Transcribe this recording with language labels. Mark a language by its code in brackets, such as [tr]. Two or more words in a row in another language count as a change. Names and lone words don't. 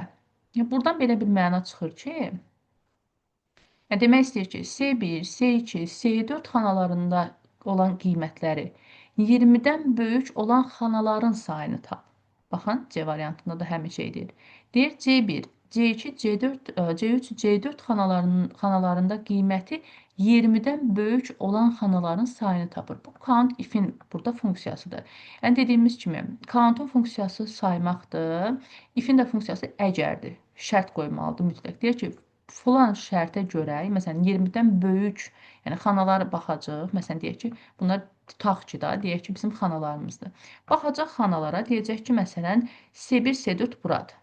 [az] Buradan belə bir məna çıxır ki, yəni demək istəyir ki, S1, S2, S4 xanalarında olan qiymətləri 20-dən böyük olan xanaların sayını tap. Baxın, C variantında da həmin şey deyir. Deyir C1, C2, C4, C3, C4 xanalarında qiyməti 20-dən böyük olan xanaların sayını tapır. Bu [en] count if- [az] in burada funksiyasıdır. Yəni dediyimiz kimi, count-un funksiyası saymaqdır, if-in də funksiyası əgərdir. Şərt qoymalıdır mütləq. Deyir ki, filan şərtə görə, məsələn 20-dən böyük, yəni xanalara baxacaq. Məsələn deyək ki, bunlar tutaq ki da, deyək ki, bizim xanalarımızdır. Baxacaq xanalara, deyəcək ki, məsələn S1, S4 buradır.